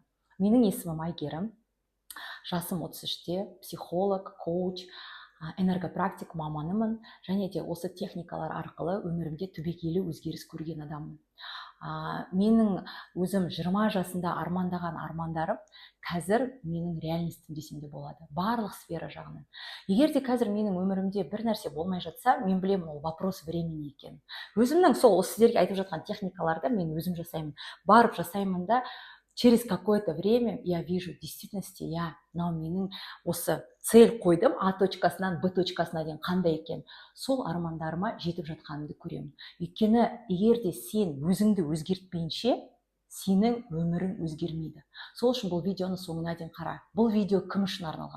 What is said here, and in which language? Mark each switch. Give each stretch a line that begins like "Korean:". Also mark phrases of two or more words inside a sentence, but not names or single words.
Kazakh: Менің есімім Айгерім, жасым 33-те, психолог, коуч, энергопрактик маманымын, және де осы техникалар арқылы өмірімде түбегейлі өзгеріс көрген адаммын. Менің өзім 20 жасында армандаған армандарым қазір менің реальностым десем де болады, барлық сфера жағынан. Егер де қазір менің өмірімде бір нәрсе болмай жатса, мен білемін, ол
Russian: вопрос времени
Kazakh: екен. Өзімнің сол сіздерге айтып жатқан техникаларды мен өзім жасаймын, барып жасаймын да,
Russian: через какое-то время я вижу, в действительности,
Kazakh: мынау менің осы цель қойдым, А точкасынан Б точкасына дейін қандай екен, сол армандарыма жетіп жатқанымды көремін. Өйткені егер де сен өзіңді өзгертпейінше, сенің өмірің өзгермейді. Сол үшін бұл видеоны соңына дейін қара. Бұл видео кім үшін арналған?